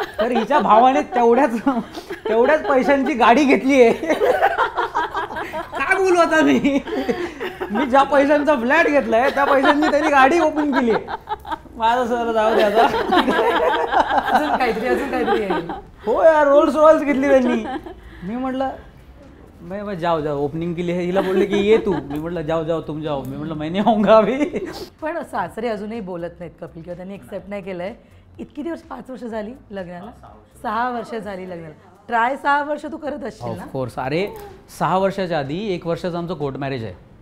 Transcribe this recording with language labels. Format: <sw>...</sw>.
<mr>तर हिच्या भावाने तेवढ्याच पैशांची गाडी घेतली आहे. काय बोलू आता मी ज्या पैशांचा फ्लॅट घेतलाय त्या पैशांनी त्यांनी गाडी ओपन केली आहे. माझं सर जाऊ दे आता. अजून काहीतरी आहे. हो यार, रोल्स रॉयल्स घेतली त्यांनी. मी म्हटलं</mr> <hi>मैं जाओ ओपनिंग के लिए.</hi> <mr>हिला बोलले की ये तू. मी म्हटलं</mr> <hi>जाओ तुम जाओ.</hi> <mr>मी म्हटलं</mr> <hi>मैं नहीं आऊंगा अभी.</hi> <mr>पण सासरे अजूनही बोलत नाहीत कपिल, किंवा त्यांनी एक्सेप्ट नाही केलंय. इतकी दिवस 5 वर्ष झाली लग्नाला, 6 वर्ष झाली लग्नाला. ट्राय 6 वर्ष तू करत असशील ना? ऑफकोर्स. अरे 6 वर्षाच्या आधी 1 वर्षाचं आमचं कोर्ट मॅरेज आहे.</mr>